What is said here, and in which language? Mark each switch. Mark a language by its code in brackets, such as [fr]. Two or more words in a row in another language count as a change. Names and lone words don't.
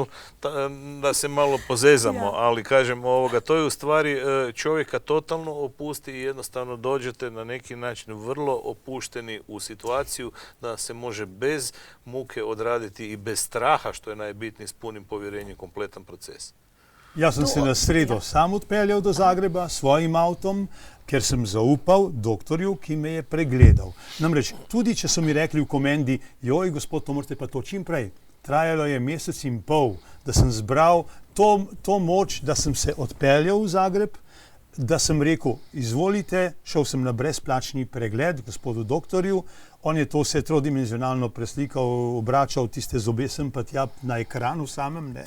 [hr] Da se malo pozezamo, ali kažem, to je u stvari čovjeka totalno opusti i jednostavno dođete na neki način vrlo opušteni u situaciju da se može bez muke odraditi i bez straha, što je najbitnije, s punim povjerenjem kompletan proces. [sl] Jaz sem se na sredo sam odpeljal do Zagreba s svojim avtom, ker sem zaupal doktorju, ki me je pregledal. Namreč, tudi če so mi rekli v komendi, joj, gospod, to morate pa to čim prej. Trajalo je 1,5 meseca, da sem zbral to moč, da sem se odpeljal v Zagreb, da sem rekel, izvolite, šel sem na brezplačni pregled gospodu doktorju, on je to vse trodimenzionalno preslikal, obračal tiste zobe sem pa tja na ekranu samem, ne.